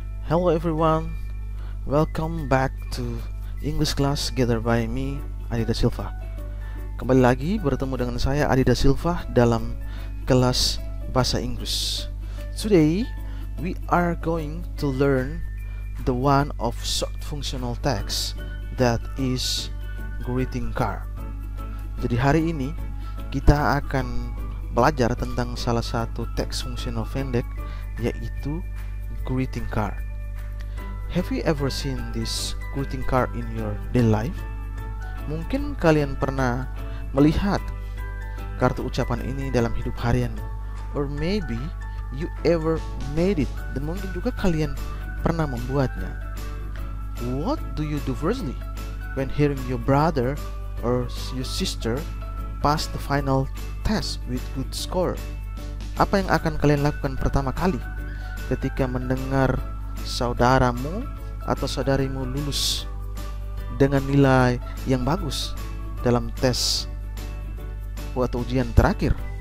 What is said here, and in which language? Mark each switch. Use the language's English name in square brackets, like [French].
[English] Hello everyone, welcome back to English class gathered by me, Adi Da Silva. [Indonesian] Kembali lagi bertemu dengan saya, Adi Da Silva, dalam kelas Bahasa Inggris. [English] Today, we are going to learn the one of short functional text that is greeting card. [Indonesian] Jadi hari ini kita akan belajar tentang salah satu teks fungsional pendek, yaitu greeting card. [English] Have you ever seen this greeting card in your daily life? [Indonesian] Mungkin kalian pernah melihat kartu ucapan ini dalam hidup harian, [English] or maybe you ever made it, [Indonesian] dan mungkin juga kalian pernah membuatnya. [English] What do you do firstly when hearing your brother or your sister pass the final test with good score? [Indonesian] Apa yang akan kalian lakukan pertama kali ketika mendengar saudaramu atau saudarimu lulus dengan nilai yang bagus dalam tes atau ujian terakhir?